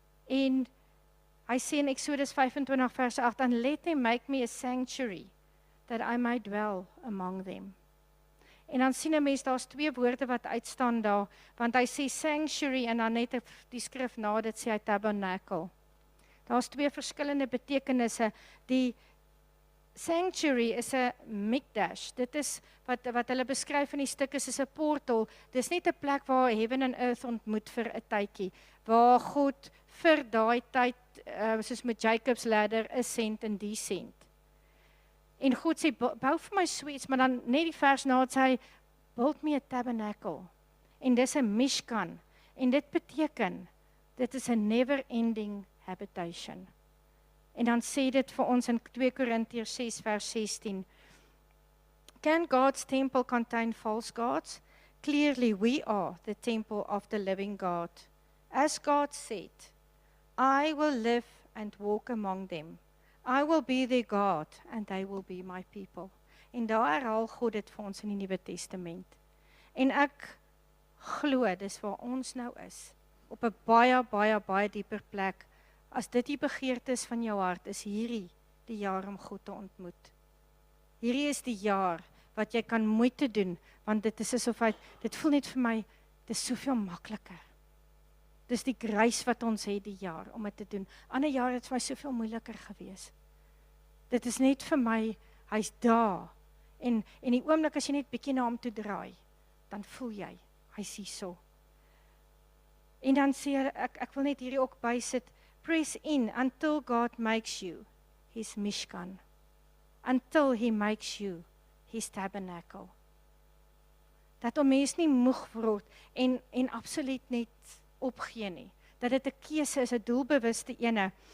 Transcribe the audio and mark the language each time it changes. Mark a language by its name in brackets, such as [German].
[Afrikaans] En hy sê in Exodus 25 vers 8, [English] and let them make me a sanctuary, that I may dwell among them. [Afrikaans] En dan sien 'n mens, daar's twee woorde wat uitstaan daar, want hy sê sanctuary, en dan net die skrif na dit sê hy tabernacle. Daar's twee verskillende betekenisse. Die sanctuary is 'n mikdash. Dit is wat hulle beskryf in die stuk is 'n portal. Dis net 'n plek waar [English] heaven and earth [Afrikaans] ontmoet vir 'n tydjie, waar God vir daai tyd, soos met Jacob's ladder, ascend en descend. En God sê, bou vir my so iets, maar dan net die vers na het sê hy, build me a tabernacle. En dis 'n mishkan. En dit beteken, dit is 'n never-ending habitation. En dan sê dit vir ons in 2 Korintiërs 6 vers 16. [English] Can God's temple contain false gods? Clearly we are the temple of the living God. As God said, I will live and walk among them. I will be their God and they will be my people. [Afrikaans] En daar herhaal God dit vir ons in die Nuwe Testament. En ek glo, dis waar ons nou is, op 'n baie dieper plek. As dit die begeerte is van jou hart, is hierdie die jaar om God te ontmoet. Hierdie is die jaar wat jy kan moeite doen, want dit is asof dit voel net vir my, dit is soveel makliker. Dis die grace wat ons het die jaar om dit te doen. Ander jaar het vir my soveel moeiliker gewees. Dit is net vir my, hy's daar. En die oomblik as jy net bietjie na hom toe draai, dan voel jy, hy's hierso. En dan sê ek wil net hierdie ook bysit, [English] press in until God makes you his mishkan. Until he makes you his tabernacle. [Afrikaans] Dat 'n mens nie moeg word en absoluut net opgee nie. Dat dit 'n keuse is, 'n doelbewuste ene.